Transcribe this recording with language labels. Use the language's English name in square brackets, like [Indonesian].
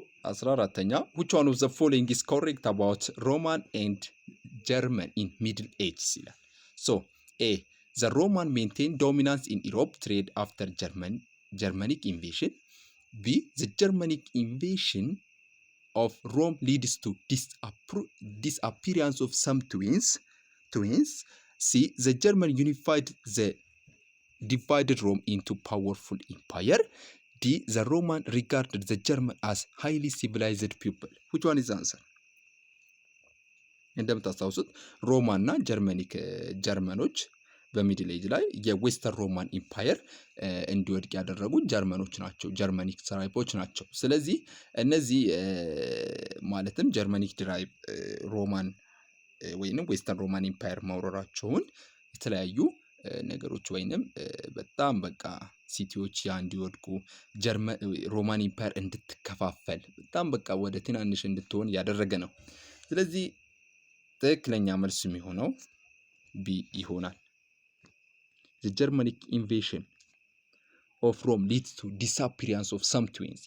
[English] 14ኛ which one of the following is correct about Roman and German in Middle Ages [Amharic] ይላል። [English] A the Roman maintained dominance in Europe trade after Germanic invasion. B the Germanic invasion of Rome leads to disappearance of some twins. C. The German unified the divided Rome into powerful empire. D. The Roman regarded the German as highly civilized people. Which one is the answer? [Amharic] እንደምታስታውሱት ሮማና ጀርመኖች በሚድል ኤጅ ላይ የዌስተርን ሮማን ኢምፓየር እንዲወድቅ ያደረጉት ጀርመኖች ናቸው፣ ጀርመኒክ ትራይቦች ናቸው። ስለዚህ እነዚህ ማለትም ጀርመኒክ ትራይብ ሮማን ወይንም ዌስተርን ሮማን ኢምፓየር ማውረራቸውን የተለያዩ ነገሮች ወይንም በጣም በቃ ሲቲዎች ያ እንዲወድቁ ሮማን ኢምፓየር እንድትከፋፈል በጣም በቃ ወደ ትናንሽ እንድትሆን ያደረገ ነው። ስለዚህ ትክክለኛ መልስ የሚሆነው ቢ ይሆናል። [English] The Germanic invasion of Rome leads to disappearance of some twins.